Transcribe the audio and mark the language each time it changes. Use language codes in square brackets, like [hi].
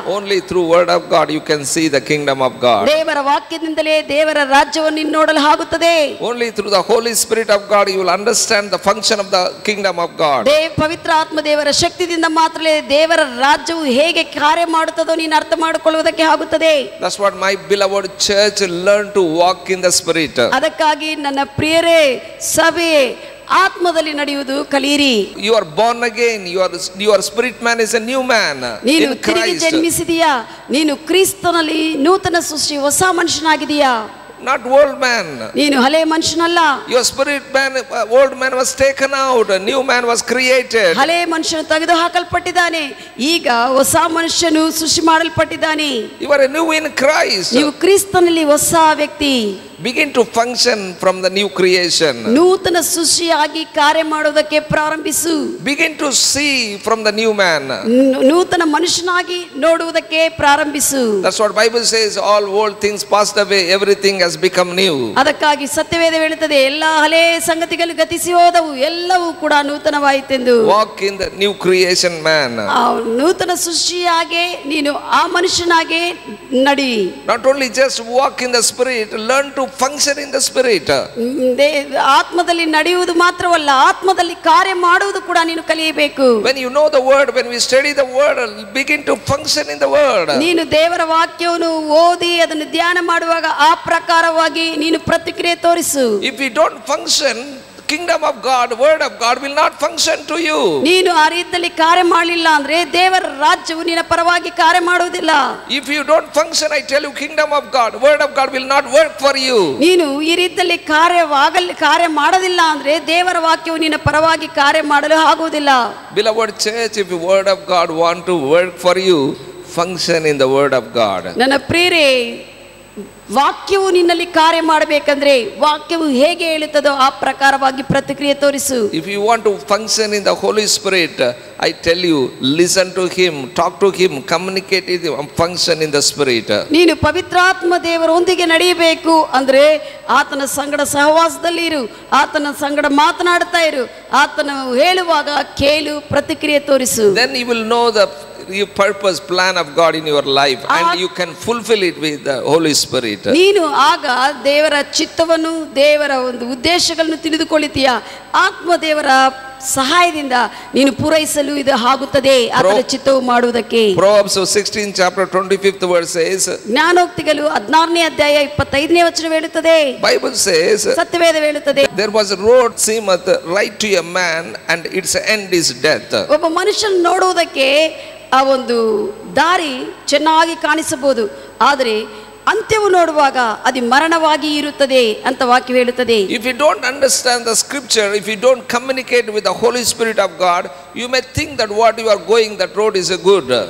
[en] Only through word of God you can see the kingdom of God. [kn] ದೇವರ ವಾಕ್ಯದಿಂದಲೇ ದೇವರ ರಾಜ್ಯವನ್ನು ನೀನು ನೋಡಲು ಆಗುತ್ತದೆ. [en] Only through the Holy Spirit of God you will understand the function of the kingdom of God. [kn] ಪವಿತ್ರ ಆತ್ಮ ದೇವರ ಶಕ್ತಿಯಿಂದ ಮಾತ್ರವೇ ದೇವರ ರಾಜ್ಯವು ಹೇಗೆ ಕಾರ್ಯ ಮಾಡುತ್ತದೋ ನೀನು ಅರ್ಥ ಮಾಡಿಕೊಳ್ಳುವುದಕ್ಕೆ ಆಗುತ್ತದೆ. [en] That's what my beloved church learn to walk in the Spirit. [kn] ಅದಕ್ಕಾಗಿ ನನ್ನ ಪ್ರಿಯರೇ, ಸಭೆ ಆತ್ಮದಲ್ಲಿ ನಡೆಯುವುದು ಕಲಿಯಿರಿ. [en] You are born again. Your spirit man is a new man [kn] ನೀನು [en] in [kn] ತಿರುಗಿ [en] Christ. [kn] ಜನ್ಮಿಸಿದೀಯಾ, ನೀನು ಕ್ರಿಸ್ತನಲ್ಲಿ ನೂತನ ಸೃಷ್ಟಿ, ಹೊಸ ಮನುಷ್ಯನಾಗಿದೀಯಾ. [en] Not old man. [kn] ನೀನು ಹಳೆ ಮನುಷ್ಯನಲ್ಲ. [en] Your spirit man, old man was taken out. A new man was created. [kn] ಹಳೆ ಮನುಷ್ಯನು ತೆಗೆದು ಹಾಕಲ್ಪಟ್ಟಿದ್ದಾನೆ, ಈಗ ಹೊಸ ಮನುಷ್ಯನು ಸೃಷ್ಟಿ ಮಾಡಲ್ಪಟ್ಟಿದ್ದಾನೆ. [en] You are a new in Christ. [kn] ನೀವು ಕ್ರಿಸ್ತನಲ್ಲಿ ಹೊಸ ವ್ಯಕ್ತಿ. [en] Begin to function from the new creation. [kn] ನೂತನ ಸೃಷ್ಟಿಯಾಗಿ ಕಾರ್ಯ ಮಾಡುವುದಕ್ಕೆ ಪ್ರಾರಂಭಿಸು. [en] Begin to see from the new man. [kn] ನೂತನ ಮನುಷ್ಯನಾಗಿ ನೋಡುವುದಕ್ಕೆ ಪ್ರಾರಂಭಿಸು. [en] That's what Bible says. All old things passed away. Everything has become new. [kn] ಅದಕ್ಕಾಗಿ ಸತ್ಯವೇದ ಹೇಳುತ್ತದೆ, ಎಲ್ಲ ಹಳೆ ಸಂಗತಿಗಳು ಗತಿಸಿ ಹೋದವು, ಎಲ್ಲವೂ ಕೂಡ ನೂತನವಾಯಿತೆಂದು. [en] Walk in the new creation man. [kn] ನೂತನ ಸೃಷ್ಟಿಯಾಗಿ ನೀನು ಆ ಮನುಷ್ಯನಾಗೆ ನಡಿ. [en] Not only just walk in the Spirit, learn to function in the Spirit. [kn] ಆತ್ಮದಲ್ಲಿ ನಡೆಯುವುದು ಮಾತ್ರವಲ್ಲ, ಆತ್ಮದಲ್ಲಿ ಕಾರ್ಯ ಮಾಡುವುದು ಕೂಡ ನೀನು ಕಲಿಯಬೇಕು. [en] When you know the word, when we study the word, begin to function in the word. [kn] ನೀನು ದೇವರ ವಾಕ್ಯವನ್ನು ಓದಿ ಅದನ್ನು ಧ್ಯಾನ ಮಾಡುವಾಗ ಆ ಪ್ರಕಾರವಾಗಿ ನೀನು ಪ್ರತಿಕ್ರಿಯೆ ತೋರಿಸು. [en] If we don't function, kingdom of God, word of God will not function to you. [kn] ನೀನು ಆ ರೀತಿಯಲ್ಲಿ ಕಾರ್ಯ ಮಾಡಲಿಲ್ಲ ಅಂದ್ರೆ ದೇವರ ರಾಜ್ಯವು ನಿನ್ನ ಪರವಾಗಿ ಕಾರ್ಯ ಮಾಡುವುದಿಲ್ಲ. [en] If you don't function, I tell you, kingdom of God, word of God will not work for you. [kn] ನೀನು ಈ ರೀತಿಯಲ್ಲಿ ಕಾರ್ಯ ಮಾಡೋದಿಲ್ಲ ಅಂದ್ರೆ ದೇವರ ವಾಕ್ಯವು ನಿನ್ನ ಪರವಾಗಿ ಕಾರ್ಯ ಮಾಡಲು ಆಗುವುದಿಲ್ಲ. [en] Beloved church, if the word of God want to work for you, function in the word of God. [kn] ನನ್ನ ಪ್ರಿಯರೇ, ವಾಕ್ಯವು ನಿನ್ನಲ್ಲಿ ಕಾರ್ಯ ಮಾಡಬೇಕಂದ್ರೆ ವಾಕ್ಯವು ಹೇಗೆ ಹೇಳುತ್ತದೋ ಆ ಪ್ರಕಾರವಾಗಿ ಪ್ರತಿಕ್ರಿಯೆ ತೋರಿಸು. [en] If you want to function in the Holy Spirit, I tell you, listen to him, talk to him, communicate with him, function in the Spirit. [kn] ನೀನು ಪವಿತ್ರಾತ್ಮ ದೇವರೊಂದಿಗೆ ನಡೆಯಬೇಕು ಅಂದ್ರೆ ಆತನ ಸಂಗಡ ಸಹವಾಸದಲ್ಲಿ ಇರು, ಆತನ ಸಂಗಡ ಮಾತನಾಡ್ತಾ ಇರು, ಆತನ ಹೇಳುವಾಗ ಕೇಳು, ಪ್ರತಿಕ್ರಿಯೆ ತೋರಿಸು. [en] Then you will know the purpose, plan of God in your life, and you can fulfill it with the Holy Spirit. [kn] ನೀನು ಆಗ ದೇವರ ಚಿತ್ತವನ್ನು, ದೇವರ ಒಂದು ಉದ್ದೇಶಗಳನ್ನು ತಿಳಿದುಕೊಳ್ಳುತ್ತೀಯ. ಆತ್ಮ ದೇವರ ಸಹಾಯದಿಂದ ನೀನು ಪೂರೈಸಲು ಇದು ಆಗುತ್ತದೆ, ಆತನ ಚಿತ್ತವು ಮಾಡುವುದಕ್ಕೆ. [en] Proverbs 16 chapter 25th verse says, [kn] ಜ್ಞಾನೋಕ್ತಿಗಳು 16ನೇ ಅಧ್ಯಾಯ 25ನೇ ವಚನ ಹೇಳುತ್ತದೆ. [en] Bible says, [kn] ಸತ್ಯವೇದ ಹೇಳುತ್ತದೆ, [en] there was a road seemeth right to a man, and its end is death. [kn] ಒಬ್ಬ ಮನುಷ್ಯನ ನೋಡುವುದಕ್ಕೆ ಆ ಒಂದು ದಾರಿ ಚೆನ್ನಾಗಿ ಕಾಣಿಸಬಹುದು, ಆದರೆ ಅಂತ್ಯವು ನೋಡುವಾಗ ಅದು ಮರಣವಾಗಿ ಇರುತ್ತದೆ ಅಂತ ವಾಕ್ಯ ಹೇಳುತ್ತದೆ. [en] If you don't understand the scripture, if you don't communicate with the Holy Spirit of God, you may think that what you are going, that road is a good.